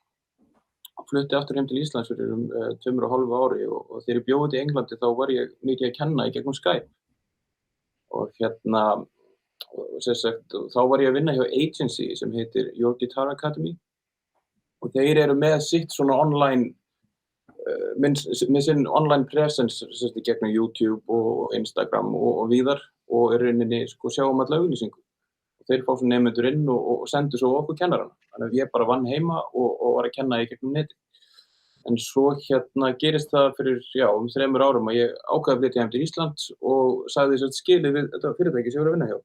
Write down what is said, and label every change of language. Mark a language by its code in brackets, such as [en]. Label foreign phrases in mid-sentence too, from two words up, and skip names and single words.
[is] Flutti aftur heim til Íslands fyrir 2,5 ári og þegar ég bjó út í Englandi þá var ég mikið að kenna í gegnum Skype. Og þá var ég að vinna hjá agency sem heitir Your Guitar Academy og þeir eru með sitt svona online, með sinn [en] online presence [is] í gegnum YouTube og Instagram og víðar og í rauninni sjá alla auglýsingu. Þeir fá svo nemendur inn og sendu svo okkur kennarana. Þannig að ég bara vann heima og var að kenna í gegnum netið. En svo gerist það fyrir 3 árum að ég ákvað að flytja heim til Íslands og sagði skilið við þetta fyrirtæki sem ég var að vinna hjá.